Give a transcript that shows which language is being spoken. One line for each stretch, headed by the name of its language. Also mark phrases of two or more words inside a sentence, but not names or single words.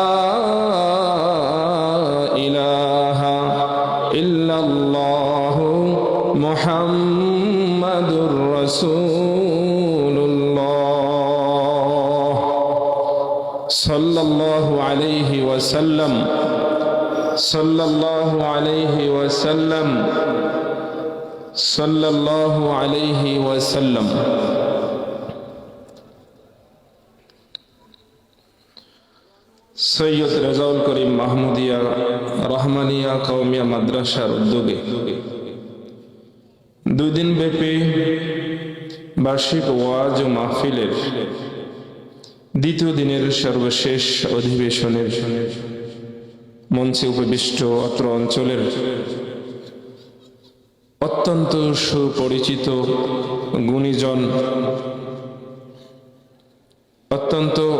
Arabic: الہ الا اللہ محمد رسول اللہ صلی اللہ علیہ وسلم صلی اللہ علیہ وسلم صلی اللہ علیہ وسلم.
Bangla: সৈয়দ রেজাউল করিম মাহমুদিয়া রহমানিয়া কওমিয়া মাদ্রাসার উদ্যোগে 2 দিন ব্যাপী বার্ষিক ওয়াজ ও মাহফিলের দ্বিতীয় দিনের সর্বশেষ অধিবেশনের মঞ্চে উপবিষ্ট অত্র অঞ্চলের অত্যন্ত সুপরিচিত গুণীজন অত্যন্ত